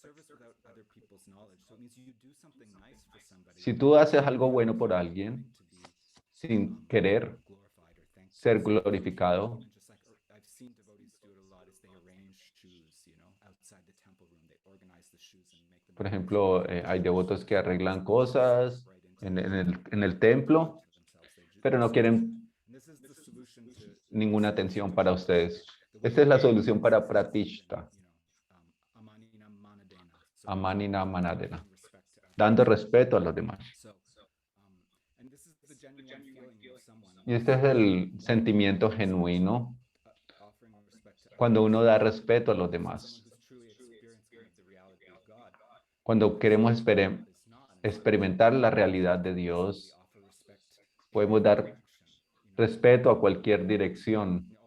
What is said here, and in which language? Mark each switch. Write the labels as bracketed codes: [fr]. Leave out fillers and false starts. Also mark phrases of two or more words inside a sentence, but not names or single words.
[es] Si tú haces algo bueno por alguien, sin querer ser glorificado, por ejemplo, hay devotos que arreglan cosas en el templo, pero no quieren ninguna atención para ustedes. Esta es la solución para pratishta, [sa] अमानिना मानदेन, [es] dando respeto a los demás. Y este es el sentimiento genuino cuando uno da respeto a los demás. Cuando queremos experimentar la realidad de Dios, podemos dar respeto a cualquier dirección,